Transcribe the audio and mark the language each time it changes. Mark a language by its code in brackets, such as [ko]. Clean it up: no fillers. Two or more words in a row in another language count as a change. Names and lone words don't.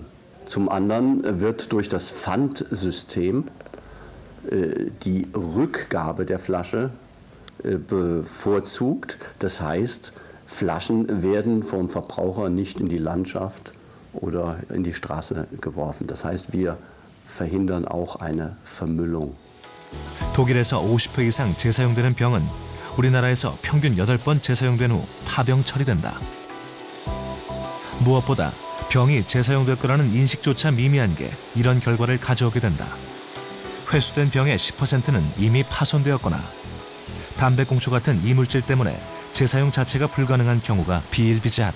[de] Zum anderen wird durch das Pfandsystem die Rückgabe der Flasche bevorzugt. Das heißt, Flaschen werden vom Verbraucher nicht in die Landschaft oder in die Straße geworfen. Das heißt, wir verhindern auch eine Vermüllung. [ko] 독일에서 50회 이상 재사용되는 병은 우리나라에서 평균 8번 재사용된 후 파병 처리된다. 무엇보다 병이 재사용될 거라는 인식조차 미미한 게 이런 결과를 가져오게 된다. 회수된 병의 10%는 이미 파손되었거나 담배꽁초 같은 이물질 때문에 재사용 자체가 불가능한 경우가 비일비재하다.